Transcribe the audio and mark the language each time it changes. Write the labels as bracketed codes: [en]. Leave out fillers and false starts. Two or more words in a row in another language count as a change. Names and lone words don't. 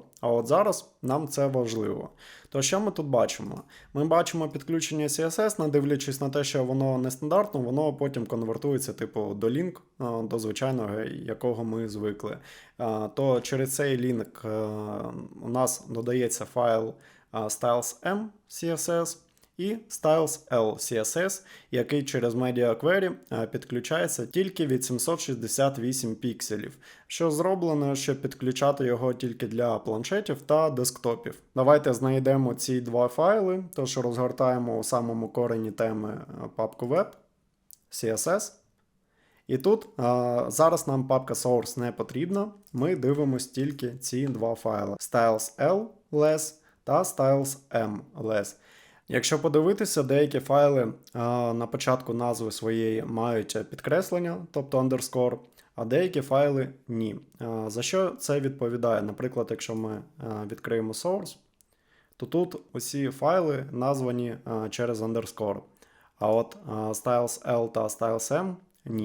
[uk] А от зараз нам це важливо. То що ми тут бачимо? Ми бачимо підключення CSS, не дивлячись на те, що воно нестандартно, воно потім конвертується типу до лінк, до звичайного, якого ми звикли. То через цей лінк у нас додається файл styles.m CSS, і styles.l CSS, який через [en] Media Query [uk] підключається тільки від 768 пікселів, що зроблено, щоб підключати його тільки для планшетів та десктопів. Давайте знайдемо ці 2 файли, тож розгортаємо у самому корені теми папку Web, CSS. І тут зараз нам папка Source не потрібна, ми дивимось тільки ці 2 файли: styles.l less та styles.m less. Якщо подивитися, деякі файли на початку назви своєї мають підкреслення, тобто underscore, а деякі файли ні. За що це відповідає? Наприклад, якщо ми відкриємо source, то тут усі файли названі через underscore, а от styles.l та styles.m ні.